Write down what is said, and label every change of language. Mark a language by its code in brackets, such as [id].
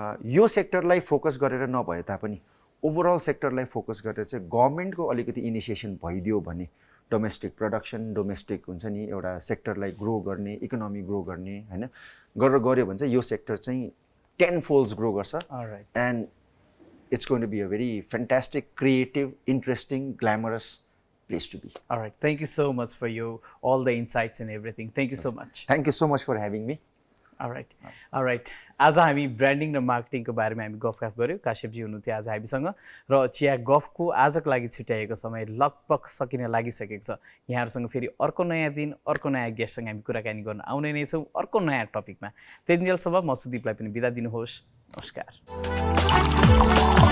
[ne] यो सेक्टरलाई फोकस गरेर नभए तापनि ओभरअल सेक्टरलाई फोकस गरेर चाहिँ गभर्मेन्टको अलिकति इनिसिएसन भइदियो भने डोमेस्टिक प्रोडक्सन, डोमेस्टिक हुन्छ नि एउटा सेक्टरलाई ग्रो गर्ने, इकोनोमी ग्रो गर्ने होइन, गरेर गऱ्यो भने चाहिँ यो सेक्टर चाहिँ 10 folds ग्रो गर्छ। [en] And it's going to be a very fantastic, creative, interesting, glamorous place to be. All right. Thank you so much for all the insights and everything. Thank you so much. Thank you so much for having me. All right. All right. [ne] आज हामी branding र मार्केटिङको बारेमा हामी गफगाफ गऱ्यौँ। काश्यपजी हुनुहुन्थ्यो आज हामीसँग र चिया गफको आजको लागि छुट्याएको समय लगभग सकिन लागिसकेको छ। यहाँहरूसँग फेरि अर्को नयाँ दिन अर्को नयाँ गेस्टसँग हामी कुराकानी गर्न आउने नै छौँ अर्को नयाँ टपिकमा। त्यतिन्जेलसम्म म सुदीपलाई पनि बिदा दिनुहोस्। नमस्कार।